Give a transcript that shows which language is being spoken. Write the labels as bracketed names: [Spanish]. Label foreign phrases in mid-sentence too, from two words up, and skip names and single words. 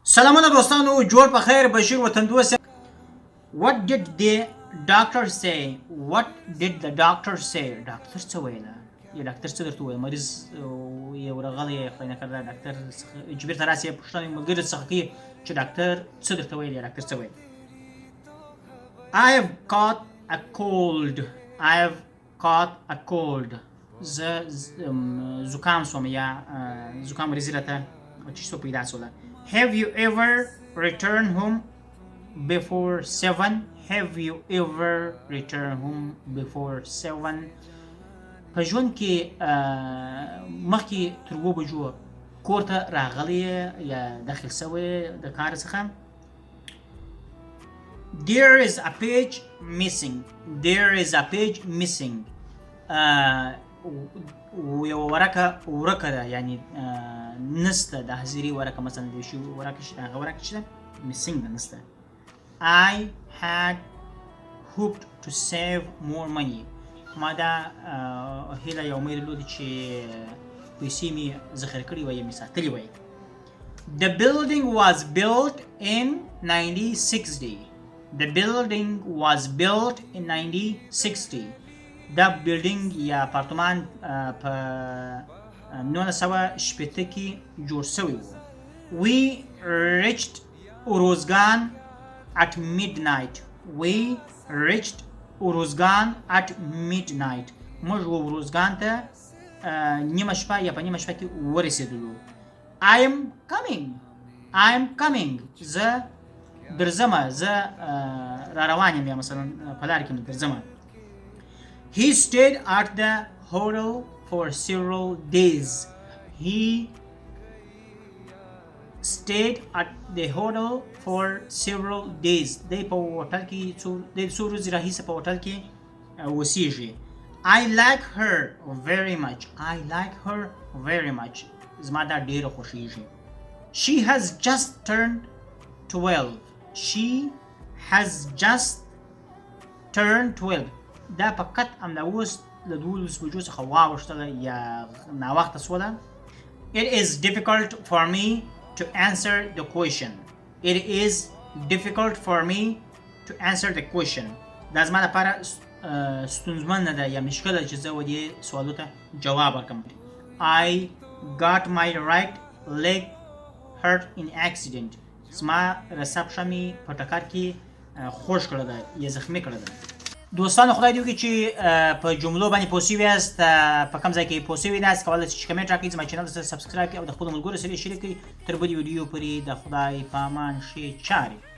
[Pashto] سلامونه دوستانو، جوړ په خیر. بشیر وطندوست. [English] What did the doctor say? What did the doctor say? [Pashto] ډاکټر څه ویله؟ یا ډاکټر څه درته وویل؟ مریض یو راغلی خدای نکرده ډاکټر چې بېرته راسې یې پوښتنه ملګري څخه کوي چې ډاکټر څه درته ویل یا ډاکټر څه ویل. [English] I have caught a cold. I have caught a cold. [Pashto] زه زکام شوم یا زکام مریضي راته تشو پیدا شوله. [English] Have you ever returned home before 7? Have you ever returned home before 7? [Pashto] په ژوند کې مخکې تر 7 بجو کور ته راغلی یا داخل شوی د کار څخه. [English] There is a page missing. There is a page missing. [Pashto] یو ورقه ده، یعنی نسته د حاضري ورقه، مثلا د شي ورقه شته، هغه ورقه چې ده missing ده، نسته. [English] I had hoped to save more money. [Pashto] ما دا هیله یا امید درلود چې پیسې مې ذخیره کړې وای یا مې ساتلې وای. [English] The building was built in 1960. The building was built in 1960. [Pashto] دا بلډینګ یا اپارتمان په 1960 کې جوړ شوی و. [English] We reached Uruzgan at midnight. We reached Uruzgan at midnight. [Pashto] موږ اروزګان ته نیمه شپه یا په نیمه شپه کې ورسېدلو. [English] I am coming. I am coming. [Pashto] زه درځمه، زه را روان یم، یا مثلا په لار کې درځمه. [English] He stayed at the hotel for several days. He stayed at the hotel for several days. [Pashto] They په هوټل کې څو ورځې راهیسې په هوټل کې اوسېږي. [English] I like her very much. I like her very much. [Pashto] زما دا ډېره خوښېږي. [English] She has just turned 12. She has just turned 12. [Pashto] دا فقط همدا اوس له 12 بجو څخه واوښتله یا ناوخته شوله. [English] It is difficult for me to answer the question. It is difficult for me to answer the question. [Pashto] دا زما لپاره ستونزمنه ده یا مشکله چې زه و دې سوالو ته جواب ورکړم. [English] I got my right leg hurt in accident. [Pashto] زما رسب شمې په ټکر کې خوږ کړه ده یا زخمي کړه ده. دوستانو، خدای دې وکړي چې په جملو باندې پوه شوي یاست. په کوم ځای کې پوه شوي یاست کولی شئ چې کمنټ راکړئ، زما چینل ته سبسکرایب کړئ او د خپلو ملګرو سره یې شریک کړئ. تر بلې ویډیو پورې د خدای په امان ښې چارې.